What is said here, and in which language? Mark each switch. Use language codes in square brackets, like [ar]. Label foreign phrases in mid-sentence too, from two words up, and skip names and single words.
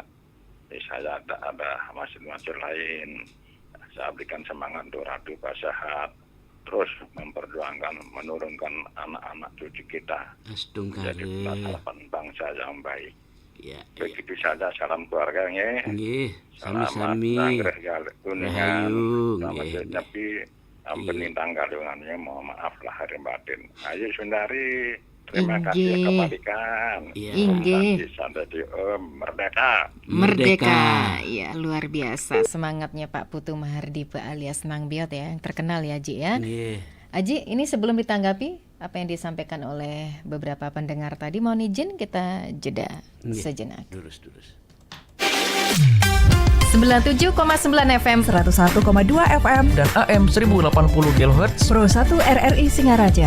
[id] Saya ada masjid-masjid lain. Saya berikan semangat untuk Ratu Pasahat. Terus memperjuangkan, menurunkan anak-anak cucu kita menjadi harapan bangsa yang baik. Ya, Begitu saja, salam keluarganya. nggih, Selamat sami-sami. Kuningan. Rahayu, Selamat nggih. nyepi. Ampun tanggal dengannya, mohon maaf lahir batin. Ayo Sundari, terima kasih Inggih. kembalikan. Iya. Inggih. Sampai di Merdeka. Merdeka. Ya, luar biasa semangatnya Pak Putu Mahardipa alias Nang Biot ya, yang terkenal ya Ji ya. Nggih. Aji, ini sebelum ditanggapi apa yang disampaikan oleh beberapa pendengar tadi, mohon izin kita jeda Nggih. sejenak. Durus. 97,9 FM, 101,2 FM dan AM 1080 kHz Pro 1 RRI Singaraja.